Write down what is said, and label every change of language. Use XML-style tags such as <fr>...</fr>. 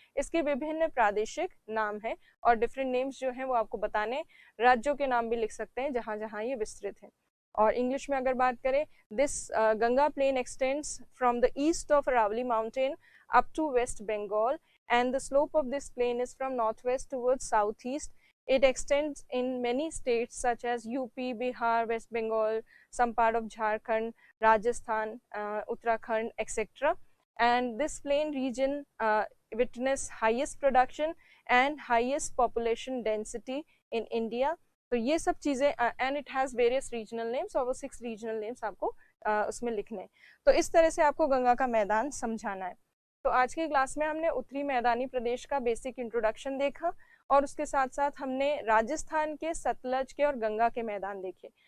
<hi>इसके विभिन्न प्रादेशिक नाम है और डिफरेंट नेम्स जो हैं वो आपको बताने, राज्यों के नाम भी लिख सकते हैं जहां जहां ये विस्तृत है। और इंग्लिश में अगर बात करें,</hi> <en>This Ganga plain extends from the east of Aravalli mountain up to West Bengal, and the slope of this plain is from northwest towards southeast. It extends in many states such as UP, Bihar, West Bengal, some part of Jharkhand, Rajasthan, Uttarakhand, etc. And this plain region witness highest production and highest population density in India.</en> <hi>तो ये सब चीजें,</hi> <en>and it has various regional names,</en> <hi>और वो 6 regional names आपको उसमें लिखने हैं। तो इस तरह से आपको गंगा का मैदान समझाना है। तो आज की क्लास में हमने उत्तरी मैदानी प्रदेश का बेसिक इंट्रोडक्शन देखा, और उसके साथ साथ हमने राजस्थान के सतलज के और गंगा के मैदान देखे।</hi>